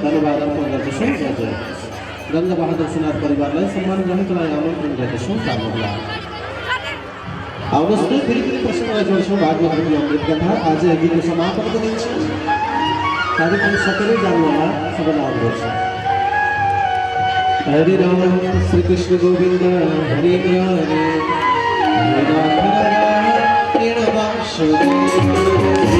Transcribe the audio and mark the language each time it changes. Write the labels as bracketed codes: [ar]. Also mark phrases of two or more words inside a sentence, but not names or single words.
[ne] धन्यवाद अर्पण गर्दछौँ। गंगा बहादुर सुनार परिवारलाई सम्मान ग्रहणलाई आमन्त्रण गर्दछौँ। आउनुहोस् त फेरि पनि प्रसङ्गलाई जोड्छौँ। भागवतको अमृत कथा आज गीतको समापनको दिन छ। कार्यक्रम सकेरै जानु होला। सबैलाई अनुरोध छ। [sa] हरे राम श्री कृष्ण गोविंद हरे हरे हरे राम हरे राम वासुदेव